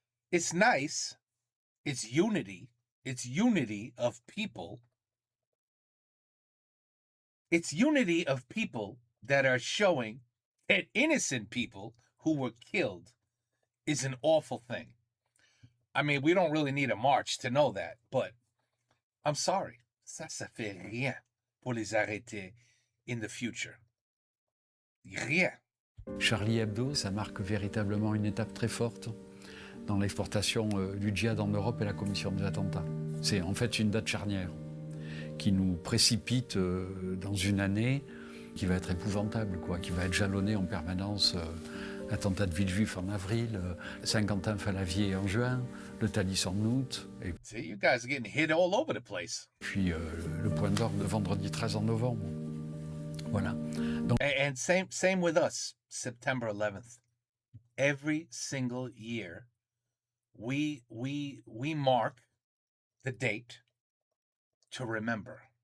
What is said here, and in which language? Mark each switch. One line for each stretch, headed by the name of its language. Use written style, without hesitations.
English: It's nice. It's unity. It's unity of people. It's unity of people that are showing that innocent people who were killed is an awful thing. We don't really need a march to know that, but I'm sorry.
French: Ça fait rien pour les arrêter
English: in the future.
French: Rien. Charlie Hebdo, ça marque véritablement une étape très forte dans l'exportation du djihad en Europe et la commission des attentats. C'est en fait une date charnière qui nous précipite dans une année qui va être épouvantable, quoi, qui va être jalonnée en permanence. Attentat de Villejuif en avril, Saint-Quentin-Falavier en juin, le Thalys en août, et
English: See, you guys are getting hit all over the place.
French: puis le Point d'Orgue de vendredi 13 en novembre. Voilà. Donc,
English: And same with us, September 11th. Every single year, we mark the date to remember.